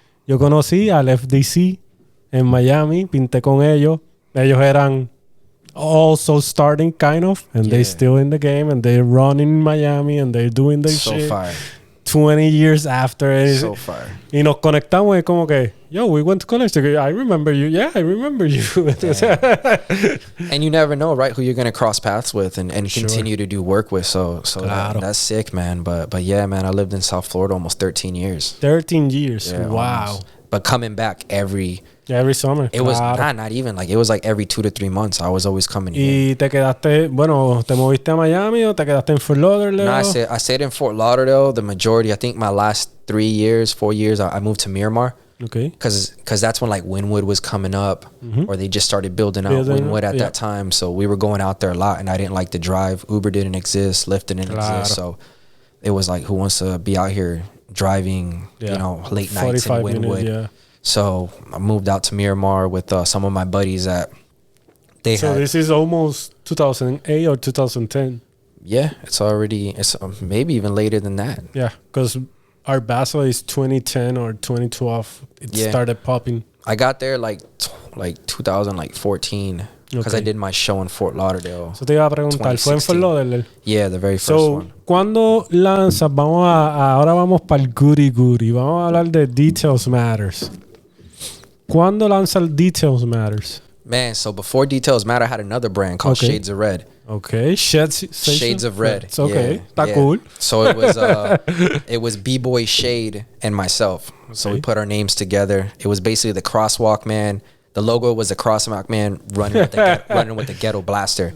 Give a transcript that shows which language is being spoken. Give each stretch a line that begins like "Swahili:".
Spanish: Yo conocí al FDC en Miami, pinté con ellos. Ellos eran
English: also starting kind of, and they still in the game, and they run in Miami, and they're doing their shit. Fire. 20 years after. So far.
Spanish: Y nos conectamos y como que,
English: yo, we went to college together. I remember you. Yeah, I remember you. And you never know, right, who you're going to cross paths with and continue to do work with. So that's sick, man. But yeah, man, I lived in South Florida almost 13 years. 13 years. Yeah, wow. Almost. But coming back every summer. It was not even like, it was like every 2 to 3 months I was always coming
Spanish: in. ¿Y te quedaste, te moviste a Miami o te quedaste en Fort Lauderdale?
English: No, I stayed in Fort Lauderdale. The majority, I think my last 4 years, I moved to Miramar. Okay. Because that's when like Wynwood was coming up, or they just started building out Wynwood at that time. So we were going out there a lot, and I didn't like to drive. Uber didn't exist, Lyft didn't exist. So it was like, who wants to be out here driving, you know, late nights in Wynwood? So I moved out to Miramar with some of my buddies that they had. So this is almost 2008 or 2010. Yeah, it's maybe even later than that. Yeah, because our Basel is 2010 or 2012. It started popping. I got there like 2014 because I did my show in Fort Lauderdale.
Spanish: So te iba a preguntar, ¿fue en Fort Lauderdale?
English: Yeah, the very first one.
Spanish: ¿Cuándo lanzas? Ahora vamos para el goody goody. Vamos a hablar de Details Matters. ¿Cuándo lanza el Details Matters?
English: Man, so before Details Matter, I had another brand called Shades of Red. Okay, Shades of Red. It's okay. That's cool. So it was B-Boy Shade and myself. So we put our names together. It was basically the Crosswalk Man. The logo was the Crosswalk Man running with the Ghetto Blaster.